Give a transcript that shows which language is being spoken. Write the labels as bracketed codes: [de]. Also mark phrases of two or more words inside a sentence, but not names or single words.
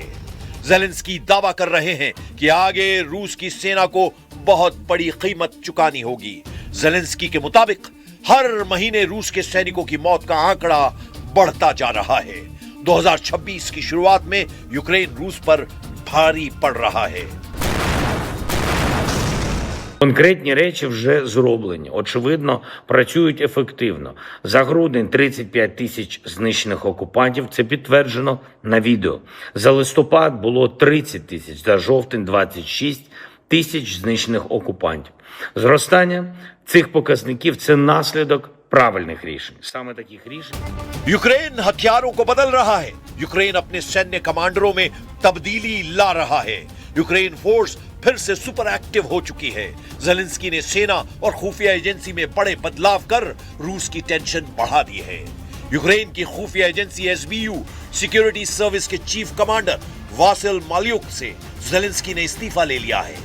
[hi] ज़ेलेंस्की दावा कर रहे हैं कि आगे रूस की सेना को बहुत बड़ी कीमत चुकानी होगी। ज़ेलेंस्की के मुताबिक हर महीने रूस के सैनिकों की मौत का आंकड़ा बढ़ता जा रहा है। 2026 की शुरुआत में यूक्रेन रूस पर भारी पड़ रहा है। [uk] Конкретні речі вже зроблені. Очевидно, працюють ефективно. За грудень 35 тисяч знищених окупантів. Це підтверджено на відео. За листопад було 30 тисяч, за жовтень 26 тисяч знищених окупантів. Зростання цих показників – це наслідок правильних рішень. Саме таких рішень. [hi] यूक्रेन हथियारों को बदल रहा है। यूक्रेन अपने सैन्य कमांडरों में तब्दीली ला रहा है। यूक्रेन फोर्स फिर से [en] super active [hi] हो चुकी है। ज़ेलेंस्की ने सेना और खुफिया एजेंसी में बड़े बदलाव कर रूस की टेंशन बढ़ा दी है। यूक्रेन की खुफिया एजेंसी SBU [en] security service [hi] के [en] chief commander [hi] वासिल माल्युक से ज़ेलेंस्की ने इस्तीफा ले लिया है।